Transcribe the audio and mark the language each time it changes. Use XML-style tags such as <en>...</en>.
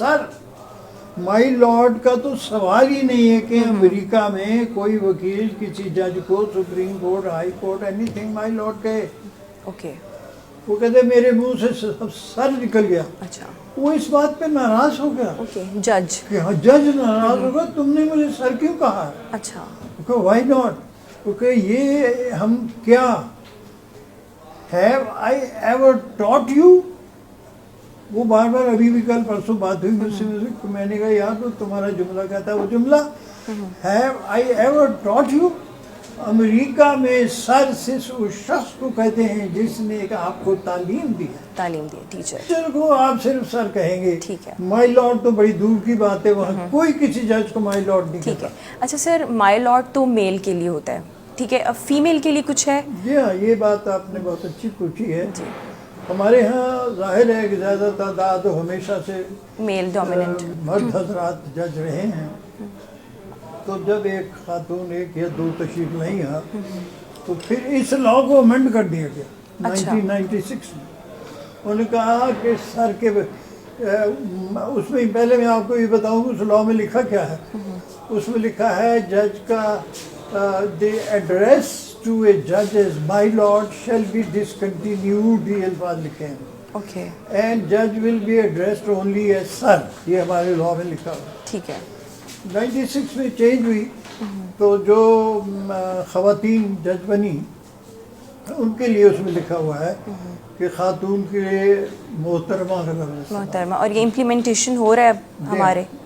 <ur>سر, مائی lord کا تو سوال ہی نہیں ہے کہ امریکہ میں کوئی وکیل کسی جج کو supreme court, high court, any thing my lord کہے. اوکے. وہ کہتے میرے منہ سے سر نکل گیا. اچھا. وہ اس بات پہ ناراض ہو گیا. اوکے. جج. کہ ہاں جج ناراض ہوگا, تم نے مجھے سر کیوں کہا. اچھا.</ur> <en>Why not.</en> <ur>کیونکہ یہ ہم کیا</ur> <en>Have I ever taught you?</en> <ur>وہ بار بار ابھی بھی کل پرسوں بات ہوئی مجھ سے, میں نے کہا یار تمہارا جملہ کہتا ہے وہ جملہ</ur> <en>Have I ever taught you?</en> <ur>امریکہ میں سر صرف اس شخص کو کہتے ہیں جس نے آپ کو تعلیم دی ہے. تعلیم دی, ٹیچر. ٹیچر کو آپ صرف سر کہیں گے. ٹھیک ہے. مائی لارڈ تو بڑی دور کی بات ہے, وہاں کوئی کسی جج کو مائی لارڈ نہیں. ٹھیک ہے. اچھا سر, مائی لارڈ تو میل کے لیے ہوتا ہے, ٹھیک ہے, اب فیمیل کے لیے کچھ ہے؟ جی ہاں, یہ بات آپ نے بہت اچھی پوچھی ہے. ہمارے ہاں ظاہر ہے کہ زیادہ تعداد ہمیشہ سے</ur> <en>male dominant</en> <ur>مرد حضرات جج رہے ہیں. تو جب ایک خاتون 1 یا 2 تشریف نہیں آ, تو پھر اس لا کو امینڈ کر دیا گیا 1996 میں. انہوں نے کہا کہ سر کے اس میں پہلے میں آپ کو یہ بتاؤں اس لا میں لکھا کیا ہے. اس میں لکھا ہے جج کا</ur> <en>the address to a judge as my lord shall be discontinued.</en> <ur>یہ الفاظ لکھے ہیں. Okay.</ur> <en>And judge will be addressed only as sir.</en> <ur>یہ ہمارے لاء میں لکھا ہوا. ٹھیک ہے. 96 میں چینج ہوئی تو جو خواتین جج بنی ان کے لیے اس میں لکھا ہوا ہے کہ خاتون کے لیے محترمہ کا لفظ استعمال. محترمہ. اور یہ امپلیمنٹیشن ہو رہا ہے اب ہمارے.</ur>